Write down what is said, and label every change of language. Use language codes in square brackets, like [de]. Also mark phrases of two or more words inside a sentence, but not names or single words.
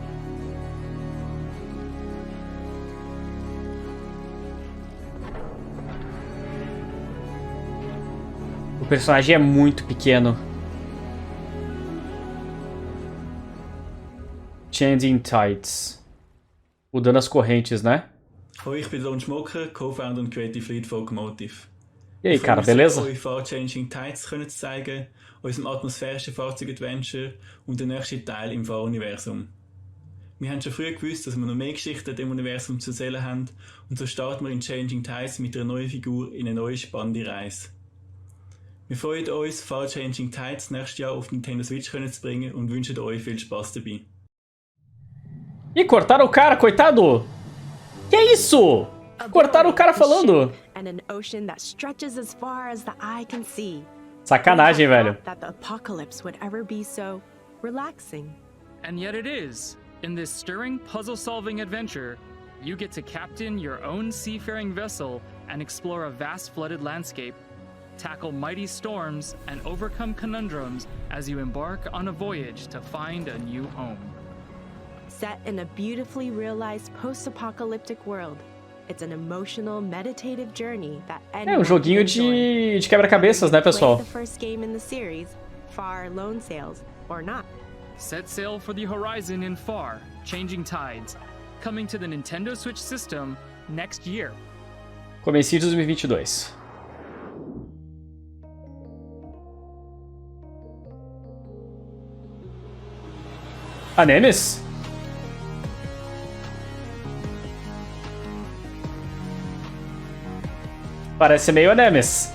[pt] O personagem é muito pequeno. Changing Tides. Mudando as correntes, né? [de] Hoi, ich bin Don Schmucker, Co-Founder und [en] Creative Lead [de] von Locomotive. [pt] E aí, cara, beleza? [de] Euch Far-Changing Tides können zu zeigen, unserem atmosphärischen Fahrzeug-Adventure und der nächste Teil im Fahruniversum. Wir haben schon früh gewusst, dass wir noch mehr Geschichten im Universum zu erzählen haben und so starten wir in Changing Tides mit einer neuen Figur in eine neue spannende Reise. Wir freuen uns, Far-Changing Tides nächstes Jahr auf Nintendo Switch können zu bringen und wünschen euch viel Spaß dabei. [pt] Ih, cortaram o cara, coitado! Que isso? Cortaram o cara falando. [en] And an ocean that stretches as far as the eye can see. [pt] Sacanagem, velho. [en] That the apocalypse would ever be so relaxing. And yet it is. In this stirring puzzle-solving adventure, you get to captain your own seafaring vessel and explore a vast flooded landscape, tackle mighty storms, and overcome conundrums as you embark on a voyage to find a new home. Set in a beautifully realized post-apocalyptic world, it's an emotional, meditative journey that [pt] É joguinho de quebra-cabeças, né, pessoal? [en] The first game in the series, Far Lone Sails, or not. Set sail for the horizon in Far, Changing Tides, coming to the Nintendo Switch system next year. [pt] Comecinho de 2022. A Nemes? Parece meio a Nemes.